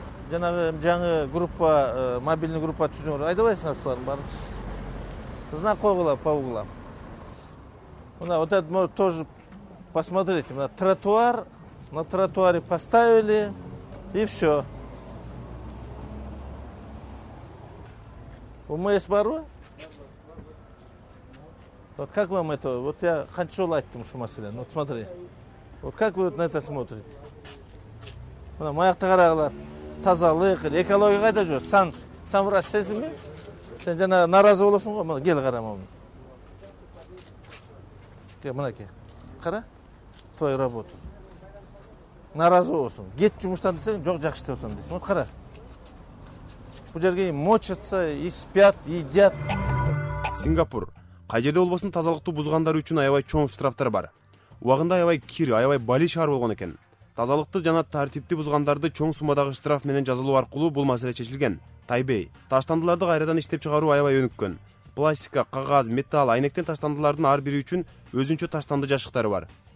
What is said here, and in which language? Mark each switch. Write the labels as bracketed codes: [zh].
[ky] Жанагы жаңы группа, мобильный группа түзүңөр. Айдабайсыңар ушулардын баарын. Знак койгула [ru] по углам. Мына вот это тоже посмотрите, мына тротуар, на тротуаре поставили и все. [ky] УМС барбы? [ru] Вот как вам это? Вот я [ky] канча жолу айттым ушу маселени. [ru] Вот смотри. Вот как вы на это смотрите? [ky] Мына маякты карагыла. Тазалык, экология кайда жүрөт? Сан врач сенсиңби? Сен жана наразы болосуң го. Мына кел кара мына. Кел мынакей. Кара. [ru] Твоя работа. [ky] Наразы болосуң. Кет жумуштан десең, жок жакшы деп атам дейсиң. Вот кара. Бул жерге [ru] мочатся, и спят, и едят. [ky] Сингапур. Кай жерде болбосун тазалыкты бузгандар үчүн аябай чоң штрафтар бар. Убагында аябай кир, аябай бали шаар болгон экен. Тазалыкты жана тартипти бузгандарды чоң суммадагы штраф менен жазалоо аркылуу бул маселе чечилген. Тайбэй. Таштандыларды кайрадан иштеп чыгаруу аябай өнүккөн. Пластика, кагаз, металл, айнектен таштандылардын ар бири үчүн өзүнчө таштанды жашыктары бар.